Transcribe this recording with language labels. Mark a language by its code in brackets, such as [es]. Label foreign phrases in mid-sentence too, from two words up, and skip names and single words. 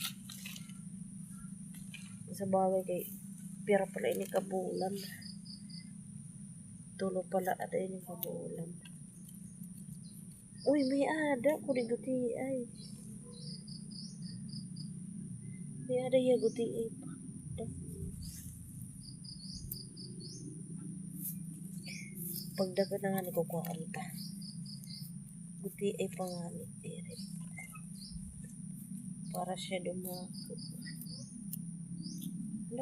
[krj] Sa bagay kay pira pala ini kabulan. Tulo pala ada ini kabulan. Uy, may ada ko di guti ay. May ada ya guti ay pa. Pagdagan na nga ni kukuhaan ka. Guti ay panganit dire. Para siya dumako. Ano?